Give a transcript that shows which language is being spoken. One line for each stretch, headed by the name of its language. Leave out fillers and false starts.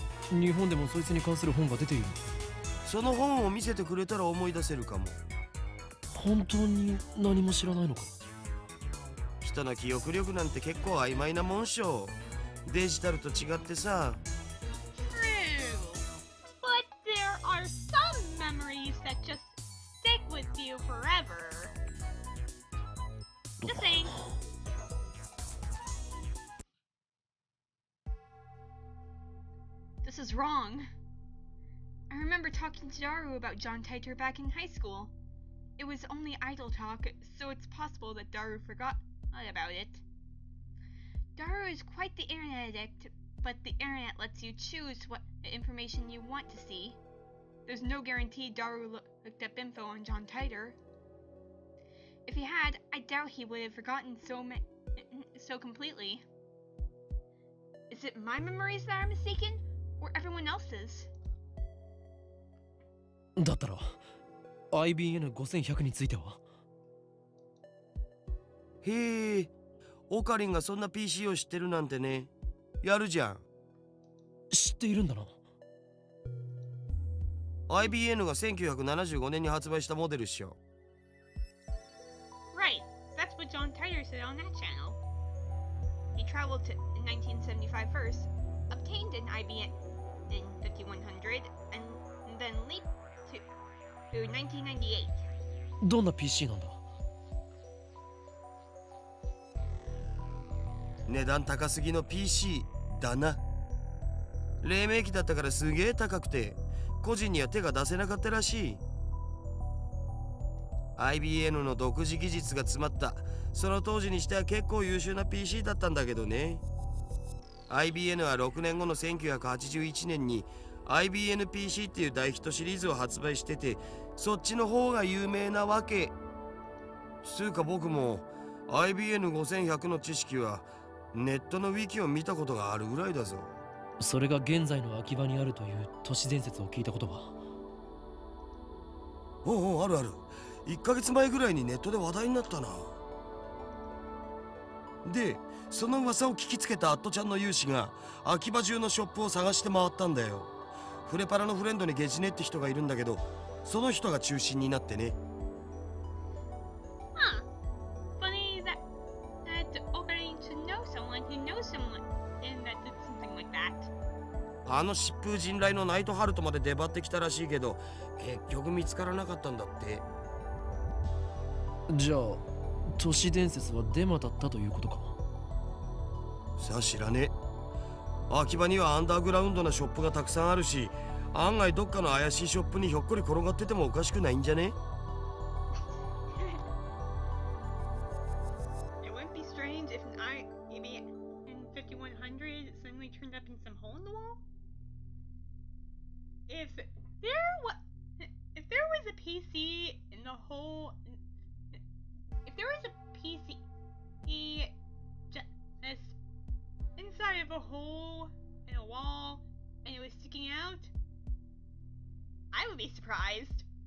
Japanese: 日本でもそいつに関する本が出ている。その本を見せてくれたら思い出せるかも。本当に何も知らないのか？人の記憶力なんて結構曖昧なもんしょ。デジタルと違ってさ。
English: True. But there are some memories that just stick with you forever. Just saying. This is wrong. I remember talking to Daru about John Titor back in high school. It was only idle talk, so it's possible that Daru forgot about it. Daru is quite the internet addict, but the internet lets you choose what information you want to see. There's no guarantee Daru looked up info on John Titor. If he had, I doubt he would have forgotten so completely. Is it my memories that are mistaken, or everyone else's?
Japanese: だったら IBN5100 については？へえ、オカリンがそんな PC を知ってるなんてね。やるじゃん。知っているんだな。 IBN が1975年に発売したモデルっしょ。
English: Right, that's what John Titor said on that channel. He traveled to in 1975 first, obtained an IBN in 5100, and then leaped to 1998.
Japanese: どんな PC なんだ？値段高すぎの PC だな。黎明期だったからすげえ高くて個人には手が出せなかったらしい。 IBN の独自技術が詰まったその当時にしては結構優秀な PC だったんだけどね。 IBN は6年後の1981年に IBN-PC っていう大ヒットシリーズを発売してて、そっちの方が有名なわけ。つうか僕も IBN5100 の知識はネットのウィキを見たことがあるぐらいだぞ。それが現在の秋葉にあるという都市伝説を聞いたことは？おうおう、あるある。 1ヶ月前ぐらいにネットで話題になったな。で、その噂を聞きつけたアットちゃんの有志が秋葉中のショップを探して回ったんだよ。フレパラのフレンドにゲジネって人がいるんだけど、その人が中心になってね。
English: Funny that Okarin should know someone who knows someone and that did something like that.
Japanese: あの疾風陣雷のナイトハルトまで出張ってきたらしいけど、結局見つからなかったんだって。じゃあ都市伝説はデマだったということか？さあ知らねえ。秋葉にはアンダーグラウンドなショップがたくさんあるし、案外どっかの怪しいショップにひょっこり転がっててもおかしくないんじゃね？
English: It wouldn't be strange if maybe in 5100 it suddenly turned up in some hole in the wall. If there was a PC in the whole, if there was a PC just inside of a hole in a wall and it was sticking out, I would be surprised.